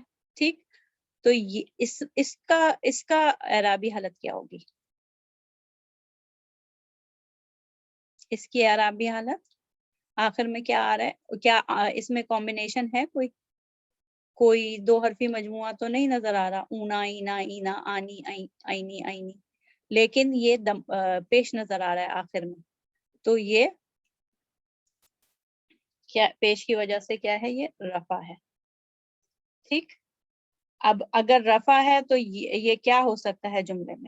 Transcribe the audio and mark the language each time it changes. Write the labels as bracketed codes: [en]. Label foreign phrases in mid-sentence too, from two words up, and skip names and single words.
[ur] ٹھیک، تو یہ اس کا اعرابی حالت کیا ہوگی؟ اس کی اعرابی حالت آخر میں کیا آ رہا ہے؟ کیا اس میں کمبینیشن ہے؟ کوئی 2 حرفی مجموعہ تو نہیں نظر آ رہا، اونا اینا اینا آنی آئینی آئینی، لیکن یہ پیش نظر آ رہا ہے آخر میں. تو یہ کیا پیش کی وجہ سے کیا ہے؟ یہ رفع ہے. ٹھیک، اب اگر رفع ہے تو یہ کیا ہو سکتا ہے جملے میں؟